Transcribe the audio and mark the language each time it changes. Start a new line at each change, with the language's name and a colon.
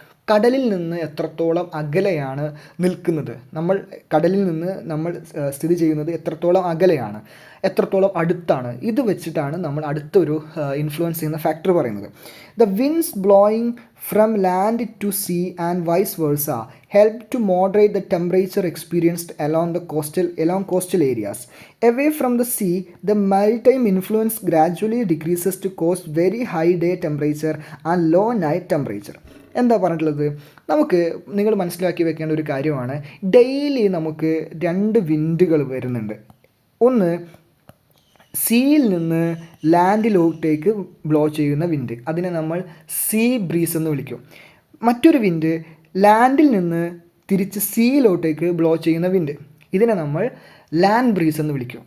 Malayalam: കടലിൽ നിന്ന് എത്രത്തോളം അകലെയാണ് നിൽക്കുന്നത്, കടലിൽ നിന്ന് നമ്മൾ സ്ഥിതി ചെയ്യുന്നത് എത്രത്തോളം അകലെയാണ്, എത്രത്തോളം അടുത്താണ്, ഇത് വെച്ചിട്ടാണ് നമ്മൾ അടുത്തൊരു ഇൻഫ്ലുവൻസ് ചെയ്യുന്ന ഫാക്ടർ പറയുന്നത്.
English: The winds blowing from land to sea and vice versa help to moderate the temperature experienced along coastal areas. Away from the sea, the maritime influence gradually decreases to cause very high day temperature and low night temperature.
Malayalam: എന്താ പറഞ്ഞിട്ടുള്ളത്? നിങ്ങൾ മനസ്സിലാക്കി വെക്കേണ്ട ഒരു കാര്യമാണ്, daily നമുക്ക് 2 വിൻഡുകൾ വരുന്നുണ്ട്. ഒന്ന് സീയിൽ നിന്ന് ലാൻഡിലോട്ടേക്ക് ബ്ലോ ചെയ്യുന്ന വിൻഡ്, അതിനെ നമ്മൾ സീ ബ്രീസ് എന്ന് വിളിക്കും. മറ്റൊരു വിൻഡ് ലാൻഡിൽ നിന്ന് തിരിച്ച് സീയിലോട്ടേക്ക് ബ്ലോ ചെയ്യുന്ന വിൻഡ്, ഇതിനെ നമ്മൾ ലാൻഡ് ബ്രീസ് എന്ന് വിളിക്കും.